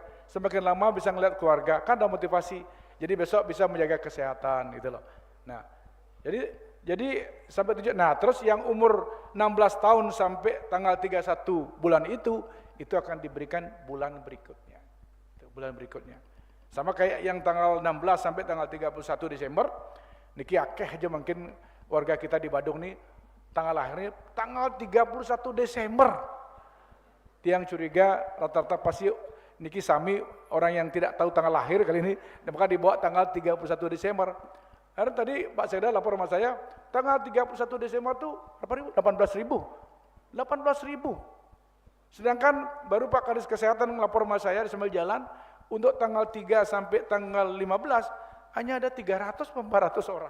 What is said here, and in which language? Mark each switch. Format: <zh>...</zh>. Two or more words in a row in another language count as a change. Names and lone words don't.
<id>Semakin lama bisa ngeliat keluarga, kan ada motivasi. Jadi besok bisa menjaga kesehatan gitu loh. Nah, jadi sampai 7. Nah, terus yang umur 16 tahun sampai tanggal 31 bulan itu akan diberikan bulan berikutnya. Bulan berikutnya. Sama kayak yang tanggal 16 sampai tanggal 31 Desember,</id> <ban>niki akeh</ban> <id>aja mungkin warga kita di Badung nih tanggal lahirnya tanggal 31 Desember. Tiang curiga rata-rata pasti</id> <ban>niki sami</ban> <id>orang yang tidak tahu tanggal lahir kali ini, maka dibawa tanggal 31 Desember. Karena tadi Pak Sekda lapor sama saya, tanggal 31 Desember tuh berapa ribu? 18.000. Sedangkan baru Pak Kadis Kesehatan melapor sama saya sambil jalan, untuk tanggal 3 sampai tanggal 15 hanya ada 300-400 orang.</id>